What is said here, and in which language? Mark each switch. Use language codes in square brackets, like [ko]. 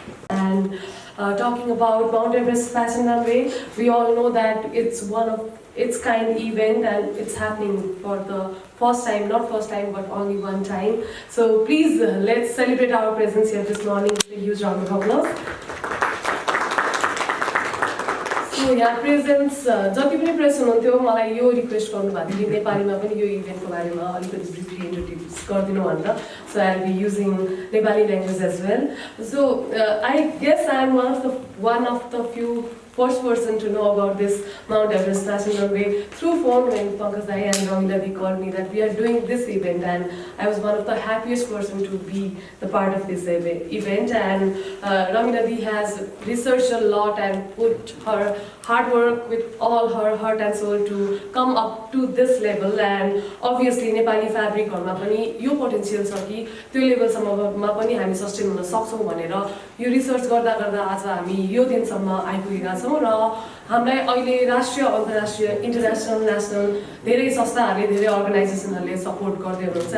[en] And talking about Mount Everest Fashion Runway, we all know that it's one of its kind event and it's happening for the first time, not first time but only one time. So please let's celebrate our presence here this morning with a huge round of applause. [ne] So यहाँ presents जति पनि press हुनुहुन्थ्यो मलाई यो request गर्नुभएको थियो कि नेपालीमा पनि यो इभेन्टको बारेमा अलिकति ब्रिफली इन्ट्रोड्युस गरिदिनु भनेर. [en] So I'll be using Nepali language as well. So I guess I'm one of the few first person to know about this Mount Everest Fashion Runway through phone when Pankaj Dai and Ramila called me that we are doing this event, and I was one of the happiest person to be the part of this event. And Ramila has researched a lot and put her hard work with all her heart and soul to come up to this level. And obviously Nepali fabric [ne] हरुमा पनि यो potential छ कि त्यो लेभलसम्ममा पनि हामी sustain हुन सक्छौं भनेर यो रिसर्च गर्दा गर्दा आज हामी यो दिनसम्म आइपुगेका छौं र हामीलाई अहिले राष्ट्रिय अन्तर्राष्ट्रिय इन्टरनेशनल नेशनल धेरै संस्थाहरूले धेरै अर्गनाइजेसनहरूले सपोर्ट गर्दै हुनुहुन्छ.